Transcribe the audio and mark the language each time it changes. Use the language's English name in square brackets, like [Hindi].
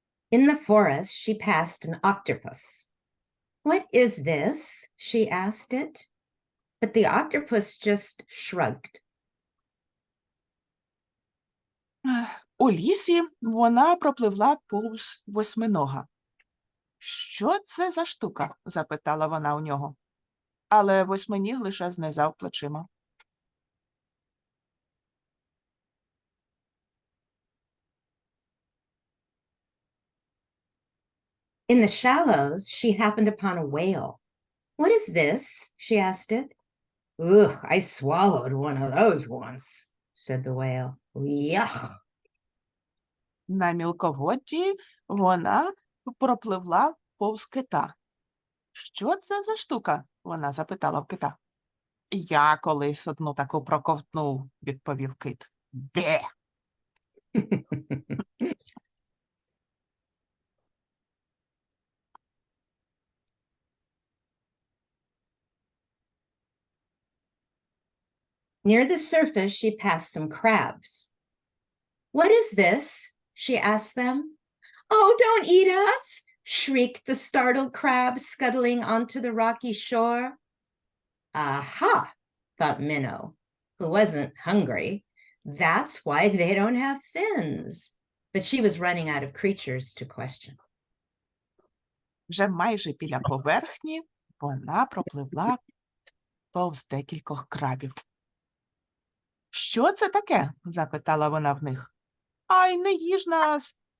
[English] In the forest, she passed an octopus. What is this? She asked it. But the octopus just shrugged. [Ukrainian] У лісі вона пропливла повз восьминога. Що це за штука? Запитала вона у нього. Але восьминіг лише знизав плечима. [English] In the shallows, she happened upon a whale. What is this? She asked it. Ugh, I swallowed one of those once, said the whale. Yuck. [Ukrainian] На мілководді вона пропливла повз кита. Що це за штука? Вона запитала в кита. Я колись одну таку проковтнув, відповів кит. Бе! [English] Near the surface, she passed some crabs. What is this? She asked them. Oh, don't eat us, shrieked the startled crabs, scuttling onto the rocky shore. Aha, thought Minnow, who wasn't hungry. That's why they don't have fins. But she was running out of creatures to question. [Ukrainian] Вже майже біля поверхні вона пропливла повз декількох крабів. Що це таке? Запитала вона в них. Ай, не їж нас!